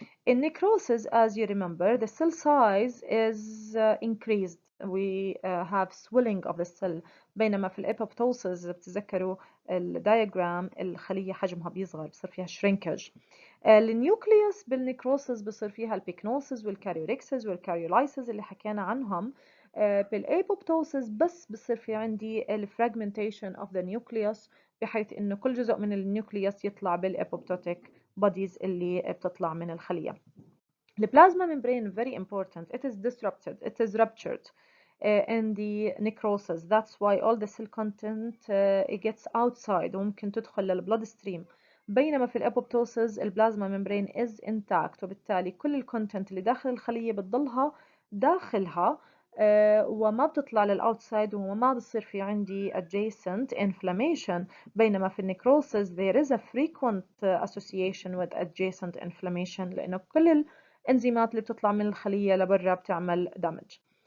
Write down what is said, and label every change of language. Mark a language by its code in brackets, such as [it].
[en] In necrosis, as you remember, the cell size is increased. We have swelling of the cell. [ar] بينما في الapoptosis بتذكروا الدياجرام الخلية حجمها بيصغر، بصير فيها shrinkage. النيوكليوس بالنيكروسس بصير فيها البيكنوسس والكاريوريكسس والكاريولايسس اللي حكينا عنهم. بالابوبتوسس بس بصير في عندي الفراجمنتيشن اوف ذا نيوكليوس، بحيث انه كل جزء من النيوكليوس يطلع بالابوبتوتيك بوديز اللي بتطلع من الخلية. [en] البلازما membrane very important. It is disrupted. It is ruptured in the necrosis. That's why all the cell content it gets outside [ar] وممكن تدخل للبلود ستريم. بينما في الابوبتوسيس البلازما ممبرين [en] is intact، [ar] وبالتالي كل الكونتنت اللي داخل الخلية بتضلها داخلها وما بتطلع للأوتسايد، وما بصير في عندي [en] adjacent inflammation. [ar] بينما في النيكروسيس [en] there is a frequent association with adjacent inflammation، [ar] لأنه كل الإنزيمات اللي بتطلع من الخلية لبرا بتعمل damage.